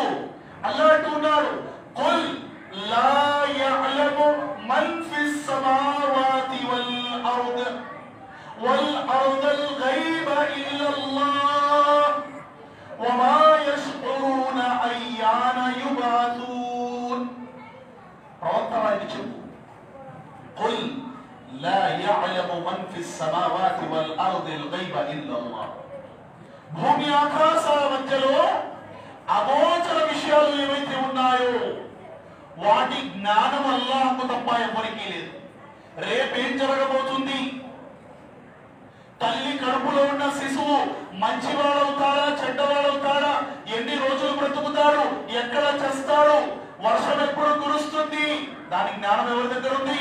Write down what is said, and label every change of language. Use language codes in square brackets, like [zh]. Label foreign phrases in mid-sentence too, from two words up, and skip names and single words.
[te] అల్లాహ్ అంటున్నాడు, [ar] قل لا يعلم من في السماوات والأرض الغيب إلا الله وما يشعرون أيان يبعثون. [te] ప్రవక్త వారికి చెప్పు, [ar] కుల్ لا يعلم من في السماوات والأرض الغيب إلا الله. [te] భూమి ఆకాశాల మధ్యలో అగోచర విషయాలు ఏవైతే ఉన్నాయో వాటి జ్ఞానం అల్లాహ్కు తప్ప ఎవరికీ లేదు. రేపేం జరగబోతుంది, తల్లి కడుపులో ఉన్న శిశువు మంచివాడవుతాడా చెడ్డవాడవుతాడా, ఎన్ని రోజులు బ్రతుకుతాడు, ఎక్కడ చేస్తాడు, వర్షం ఎప్పుడు కురుస్తుంది, దాని జ్ఞానం ఎవరి దగ్గర ఉంది?